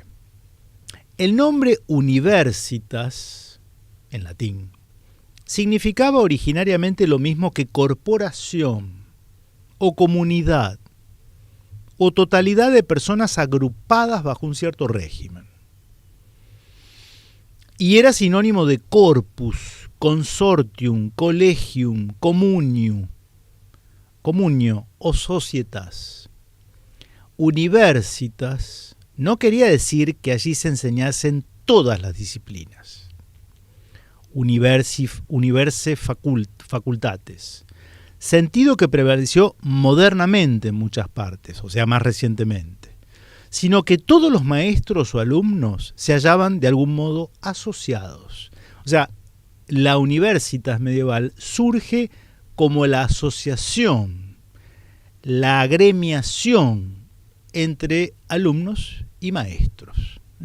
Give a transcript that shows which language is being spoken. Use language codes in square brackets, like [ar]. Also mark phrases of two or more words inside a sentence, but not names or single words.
[es] El nombre universitas, en latín, significaba originariamente lo mismo que corporación o comunidad o totalidad de personas agrupadas bajo un cierto régimen. Y era sinónimo de [la] corpus, consortium, collegium, communio [es] o societas. Universitas no quería decir que allí se enseñasen todas las disciplinas. [la] Universi facultates. [es] Sentido que prevaleció modernamente en muchas partes, o sea, más recientemente, sino que todos los maestros o alumnos se hallaban de algún modo asociados. O sea, la universitas medieval surge como la asociación, la agremiación entre alumnos y maestros.